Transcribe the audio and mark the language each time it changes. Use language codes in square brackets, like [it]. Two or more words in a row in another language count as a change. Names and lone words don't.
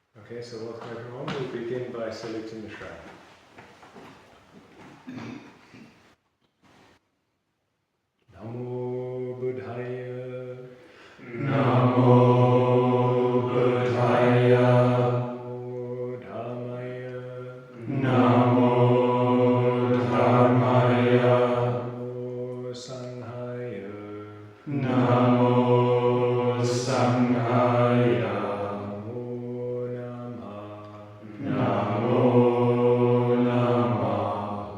[en] Okay, so welcome everyone. We'll begin by saluting the shrine. [pi] Namo Buddhaya. Namo Buddhaya. Namo Dhammaya. Namo Dharmaya. Namo Sanghaya. Namo Sanghaya. Namo Namah.